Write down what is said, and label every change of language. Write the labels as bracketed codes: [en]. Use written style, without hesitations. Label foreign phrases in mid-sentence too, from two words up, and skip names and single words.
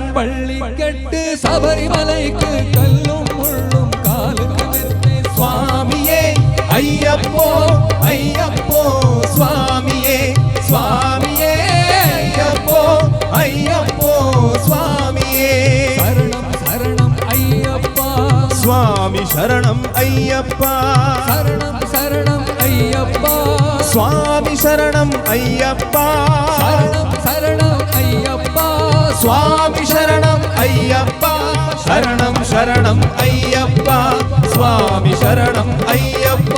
[ta] பள்ளி கட்டு சபரிமலைக்கு கல்லும் முள்ளும் காலுக்கு மெத்தை சுவாமியே ஐயப்போ ஐயப்போ சுவாமியே சுவாமியே ஐயப்போ ஐயப்போ சுவாமி [kn] ಸ್ವಾಮಿ ಶರಣಂ ಅಯ್ಯಪ್ಪ ಶರಣಂ ಶರಣಂ ಅಯ್ಯಪ್ಪ ಸ್ವಾಮಿ ಶರಣಂ ಅಯ್ಯಪ್ಪ ಶರಣಂ ಶರಣಂ ಅಯ್ಯಪ್ಪ ಸ್ವಾಮಿ ಶರಣಂ ಅಯ್ಯಪ್ಪ ಶರಣಂ ಶರಣಂ ಅಯ್ಯಪ್ಪ ಸ್ವಾಮಿ ಶರಣಂ ಅಯ್ಯಪ್ಪ